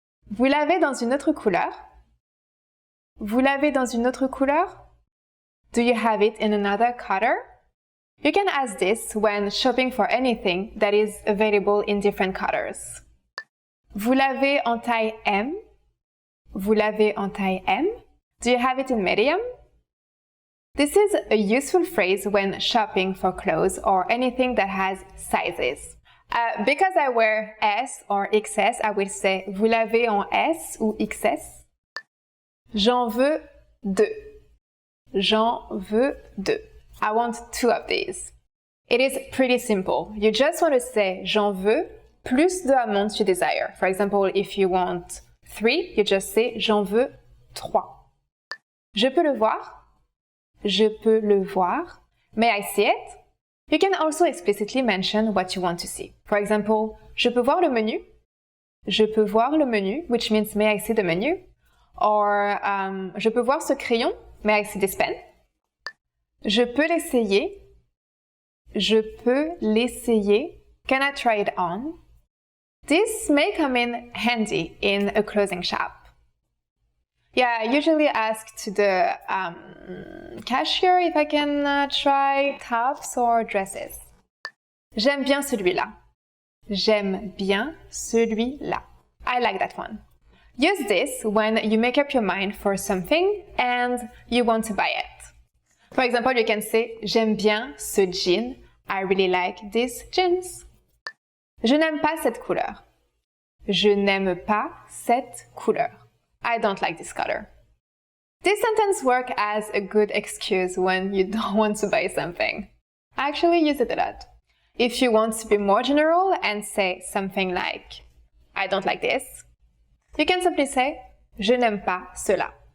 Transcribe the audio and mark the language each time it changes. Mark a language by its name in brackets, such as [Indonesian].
[French] Vous l'avez dans une autre couleur? Vous l'avez dans une autre couleur? [English] Do you have it in another color? You can ask this when shopping for anything that is available in different colors. [French] Vous l'avez en taille M? Vous l'avez en taille M? [English] Do you have it in medium? This is a useful phrase when shopping for clothes or anything that has sizes. Because I wear S or XS, I will say [French] vous l'avez en S ou XS. J'en veux 2. J'en veux 2. [English] I want 2 of these. It is pretty simple. You just want to say [French] j'en veux [English] plus the amount you desire. For example, if you want 3, you just say [French] j'en veux 3. Je peux le voir? Je peux le voir. [English] May I see it? You can also explicitly mention what you want to see. For example, [French] je peux voir le menu? Je peux voir le menu, [English] which means may I see the menu? [French] Or, je peux voir ce crayon? [English] May I see this pen? [French] Je peux l'essayer? Je peux l'essayer? [English] Can I try it on? This may come in handy in a clothing shop. Yeah, I usually ask to the cashier if I can try tops or dresses. [French] J'aime bien celui-là. J'aime bien celui-là. [English] I like that one. Use this when you make up your mind for something and you want to buy it. For example, you can say [French] j'aime bien ce jean. [English] I really like these jeans. [French] Je n'aime pas cette couleur. Je n'aime pas cette couleur. [English] I don't like this color. This sentence works as a good excuse when you don't want to buy something. I actually use it a lot. If you want to be more general and say something like I don't like this, you can simply say [French] je n'aime pas cela.